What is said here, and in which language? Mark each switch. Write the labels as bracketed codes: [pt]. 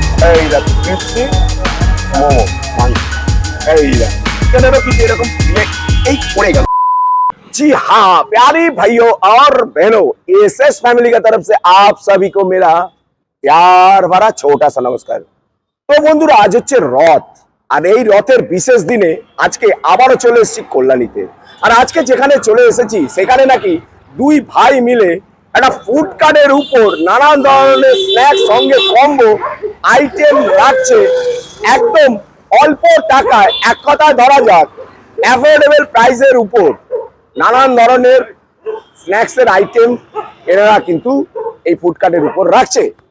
[bn] এই দেখো ক্রিস্পি মোমো মাংস, এই দেখো চিকেনেরও কিছু এরকম এই পড়ে গেল। [hi] जी हाँ प्यारे भाइयों और बहनों, एसएस फैमिली की तरफ से आप सभी को मेरा प्यार भरा छोटा सा नमस्कार। [bn] तो বন্ধুরা আজ হচ্ছে রথ, আর এই রথের বিশেষ দিনে আজকে আবারও চলে এসেছি কল্যাণীতে। আর আজকে যেখানে চলে এসেছি সেখানে নাকি দুই ভাই মিলে একটা ফুড কার্টের উপর নানান ধরনের স্ন্যাক্স সঙ্গে কম্বো আইটেম রাখছে একদম অল্প টাকায়, এক কথায় ধরা যাক অ্যাফোর্ডেবল প্রাইসের উপর নানান ধরনের স্ন্যাক্সের আইটেম এনারা কিন্তু এই ফুড কার্টের উপর রাখছে।